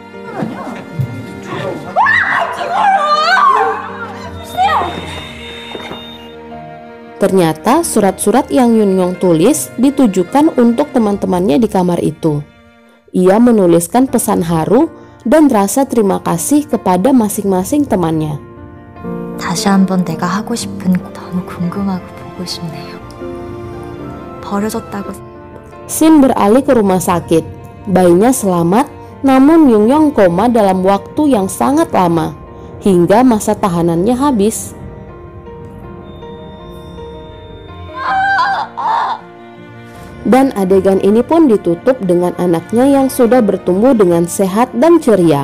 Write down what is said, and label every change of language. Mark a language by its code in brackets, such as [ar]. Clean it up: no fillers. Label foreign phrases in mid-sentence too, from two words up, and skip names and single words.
[id] Ternyata surat-surat yang Yun-Yong tulis ditujukan untuk teman-temannya di kamar itu. Ia menuliskan pesan haru dan rasa terima kasih kepada masing-masing temannya. [ko] 다시 한번 내가 하고 싶은 거 너무 궁금하고 보고 싶네요. 버려졌다고. [id] Shin beralih ke rumah sakit. Bayinya selamat, namun Yun-Yong koma dalam waktu yang sangat lama, hingga masa tahanannya habis. Dan adegan ini pun ditutup dengan anaknya yang sudah bertumbuh dengan sehat dan ceria.